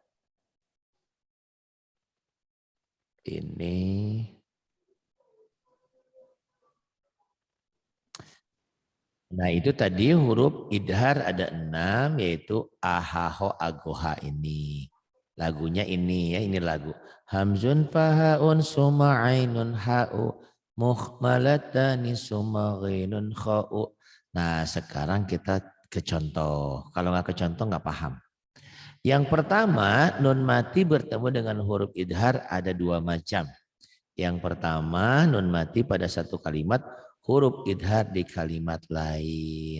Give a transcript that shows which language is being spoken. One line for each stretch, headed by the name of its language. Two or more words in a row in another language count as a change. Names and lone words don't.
Indonesian: Ini. Nah itu tadi huruf idhar ada 6 yaitu ahaho agoha ini. Lagunya ini ya, ini lagu.
Arabic: همز فهاء ثم عين حاء مهملتان ثم غين خاء.
Indonesian: Nah sekarang kita ke contoh. Kalau nggak ke contoh nggak paham. Yang pertama nun mati bertemu dengan huruf idhar ada 2 macam. Yang pertama nun mati pada satu kalimat, huruf idhar di kalimat lain.